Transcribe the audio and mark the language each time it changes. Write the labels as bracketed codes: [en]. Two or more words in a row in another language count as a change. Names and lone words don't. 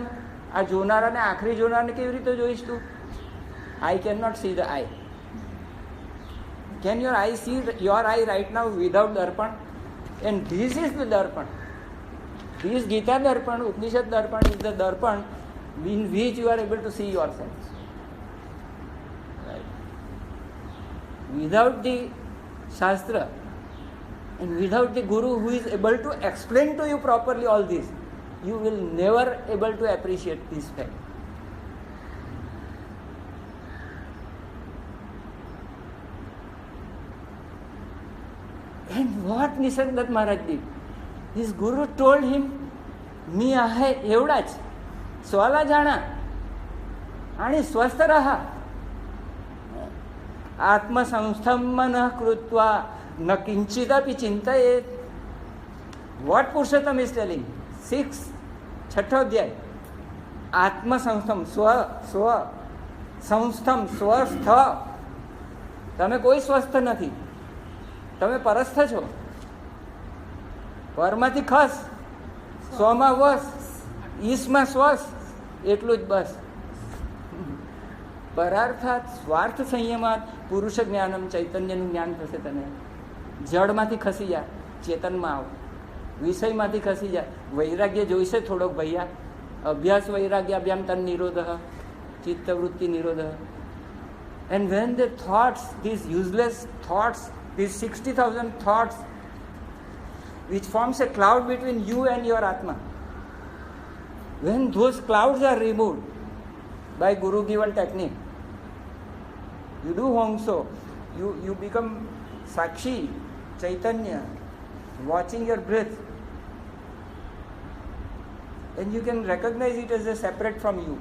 [gu] આ જોનારાને, આખરી જોનારને કેવી રીતે જોઈશ તું? [en] I can not see the eye. Can your eye see your eye right now without દર્પણ? And this is the દર્પણ. ધીસ ગીતા દર્પણ, ઉપનિષદ દર્પણ ઇઝ ધ દર્પણ in which you are able to see yourself. Right? Without the Shastra and without the Guru who is able to explain to you properly all this, you will never able to appreciate this fact. And what Nisargadatta Maharaj did, his Guru told him, [mr] मी आहे एवढाच, स्वला जाणा आणि स्वस्थ रहा. [sa] आत्मसंस्थं मनः कृत्वा न किंचिदपि चिंतयेत. [en] What पुरुषोत्तम is telling? [gu] 6 છઠ્ઠો અધ્યાય. [sa] आत्मसंस्थम, स्व स्व संस्थम, स्वस्थ. [gu] તમે કોઈ સ્વસ્થ નથી, તમે પરસ્થ છો. પરમાંથી ખસ, સ્વમાં વસ, ઈસમાં શ્વાસ, એટલું જ બસ. [sa] પરાર્થાત સ્વાર્થ સંયમાત પુરુષ જ્ઞાનમ, [gu] ચૈતન્યનું જ્ઞાન થશે તને. જડમાંથી ખસી જા, ચેતનમાં આવ. વિષયમાંથી ખસી જા. વૈરાગ્ય જોઈશે થોડોક ભૈયા. [sa] અભ્યાસ વૈરાગ્ય અભ્યામ તન નિરોધ, ચિત્તવૃત્તિ નિરોધ. [en] And when the thoughts, this useless thoughts, these 60,000 thoughts which forms a cloud between you and your Atma, when those clouds are removed by Guru given technique, you do Hongso, you become Sakshi, Chaitanya, watching your breath, and you can recognize it as a separate from you.